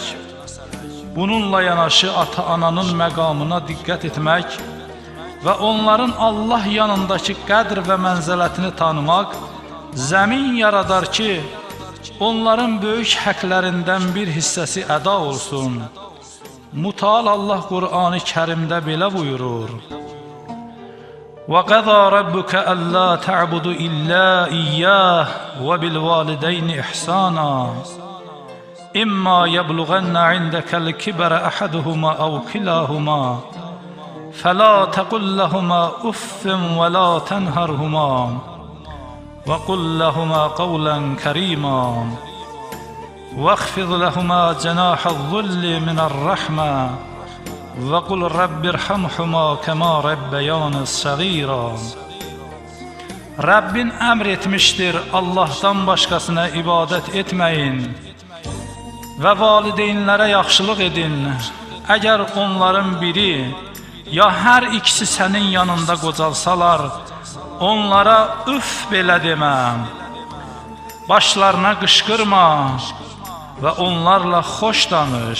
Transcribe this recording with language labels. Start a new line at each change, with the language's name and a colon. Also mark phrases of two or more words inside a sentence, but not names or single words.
Azerbaijani: Bununla yanaşı ata-ananın məqamına diqqət etmək və onların Allah yanındakı qədr və mənzələtini tanımaq zəmin yaradar ki, onların böyük həqlərindən bir hissəsi əda olsun. Mütəal Allah Qur'an-ı Kərimdə belə buyurur:
Arabic: وَقَضَى رَبُّكَ أَلَّا تَعْبُدُوا إِلَّا إِيَّاهُ وَبِالْوَالِدَيْنِ إِحْسَانًا إِمَّا يَبْلُغَنَّ عِندَكَ الْكِبَرَ أَحَدُهُمَا أَوْ كِلَاهُمَا فَلَا تَقُل لَّهُمَا أُفٍّ وَلَا تَنْهَرْهُمَا وَقُل لَّهُمَا قَوْلًا كَرِيمًا وَاخْفِضْ لَهُمَا جَنَاحَ الذُّلِّ مِنَ الرَّحْمَةِ وَقُلْ رَبِّ ارْحَمْهُمَا كَمَا رَبَّيَانِي صَغِيرًا.
Azerbaijani: Rəbbin əmr etmişdir, Allahdan başqasına ibadət etməyin və valideynlərə yaxşılıq edin. Əgər onların biri ya hər ikisi sənin yanında qocalsalar, onlara üf belə demə, başlarına qışqırma və onlarla xoş danış.